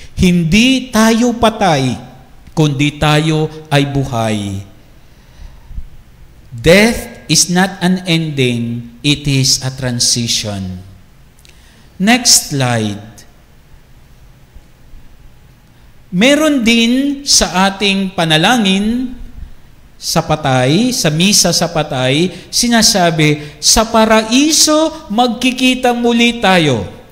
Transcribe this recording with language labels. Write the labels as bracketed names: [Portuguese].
[Filipino] Hindi tayo patay, kundi tayo ay buhay. [English] Death is not an ending, it is a transition. Next slide. [Filipino] Meron din sa ating panalangin sa patay, sa misa sa patay, sinasabi, sa paraiso magkikita muli tayo.